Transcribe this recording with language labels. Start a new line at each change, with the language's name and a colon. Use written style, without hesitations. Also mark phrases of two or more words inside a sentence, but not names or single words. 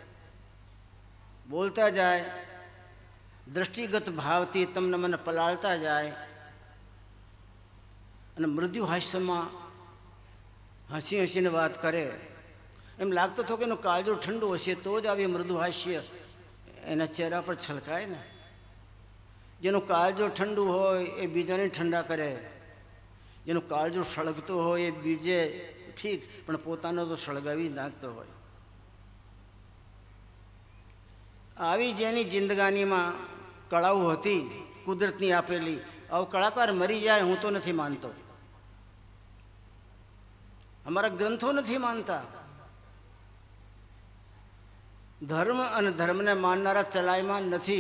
Gujarati: બોલતા જાય દૃષ્ટિગત ભાવતી તમને મન પલાળતા જાય અને મૃદુ હાસ્ય મેં હસી હસી ને બાત કરે એમ લાગતો તો કે એનો કાળજો ઠંડો હશે તો જ આવી મૃદુ હાસ્ય એના ચહેરા પર છલકાય ને। જેનો કાળજો ઠંડુ હોય એ બીજાને ઠંડા કરે, જેનો કાળજો સળગતો હોય એ બીજે ઠીક પણ પોતાનો તો સળગાવી નાખતો હોય। આવી જેની જિંદગાનીમાં કળાઓ હતી કુદરતની આપેલી આવો કલાકાર મરી જાય હું તો નથી માનતો, અમારા ગ્રંથો નથી માનતા. ધર્મ અને ધર્મને માનનારા ચલાયમાન નથી.